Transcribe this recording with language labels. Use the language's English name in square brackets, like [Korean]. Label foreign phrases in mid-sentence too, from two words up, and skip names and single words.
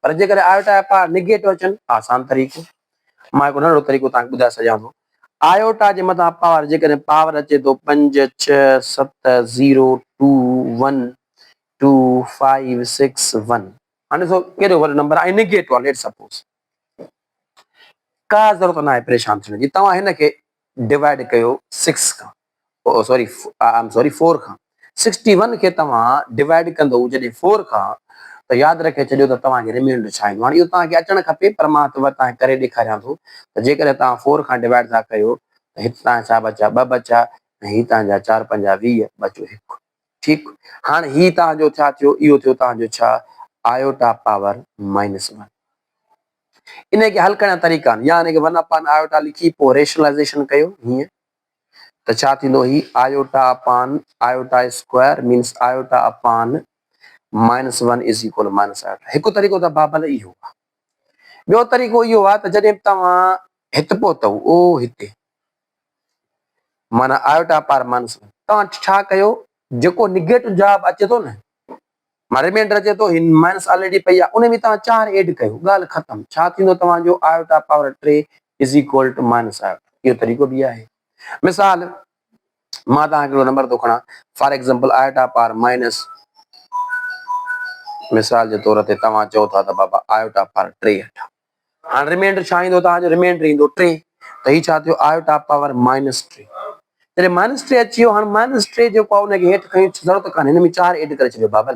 [Sindhi] पर जेकॾहिं आयोटा जा पावर नेगेटिव अचनि, आसान तरीक़ो, मां हिकु नंढिड़ो तरीक़ो तव्हांखे ॿुधाए सघां थो। आयोटा जे मथां पावर जेकॾहिं पावर अचे थो 5 6 7 0 2 1 2 5 6 1, हाणे ॾिसो केॾो वॾो नंबर आहे, नेगेटिव आहे, [English] let suppose, [Sindhi] का ज़रूरत न आहे परेशान थियण जी। तव्हां हिनखे डिवाइड कयो 6 खां, सॉरी 4 खां। 61 खे तव्हां डिवाइड कंदो जॾहिं 4 खां, त यादि रखे छॾियो त तव्हांखे रिमाइंडर छा ईंदो। हाणे इहो तव्हांखे अचणु खपे, पर मां तव्हांखे करे ॾेखारियां थो। त जेकॾहिं तव्हां 4 खां डिवाइड था कयो त हिते तव्हां छा बचा, 2 बचा, ऐं ही तव्हांजा 4 5 20 बचो 1। ठीकु। हाणे ही तव्हांजो छा थियो, इहो थियो तव्हांजो छा, [English] iota power -1. [Sindhi] इनखे हल करण जा तरीक़ा आहिनि, या इनखे 1 आयोटा लिखी पोइ रेशनलाइज़ेशन कयो हीअं, त छा थींदो, [English] ही iota upon iota square means iota upon -1 = -iota. [Sindhi] हिकु तरीक़ो त बाबल इहो आहे। ॿियो तरीक़ो इहो आहे त जॾहिं तव्हां हिते पहुतव, ओ हिते माना [English] iota power -1, [Sindhi] तव्हां छा कयो, जेको निगेटिव जवाब अचे थो न, मां रिमाइंडर अचे थो, हिन [English] minus already [Sindhi] पई आहे, उन में तव्हां 4 ऐड कयो, ॻाल्हि ख़तम। छा थींदो तव्हांजो [English] iota power 3 [Sindhi] = -आयोटा। इहो तरीक़ो बि आहे। मिसाल मां तव्हांखे हिकिड़ो नंबर थो खणां, [English] for example iota power minus, [Sindhi] मिसाल जे तौर ते तव्हां चओ था त बाबा [English] iota power 63. [Sindhi] हाणे रिमाइंडर छा ईंदो तव्हांजो, रिमाइंडर ईंदो 3, त ही छा थियो, [English] iota power -3. [Sindhi] जॾहिं -3 अची वियो, हाणे -3 जेको आहे उनखे हेठि खणी ज़रूरत कान्हे, हिन में 4 ऐड करे छॾियो बाबल।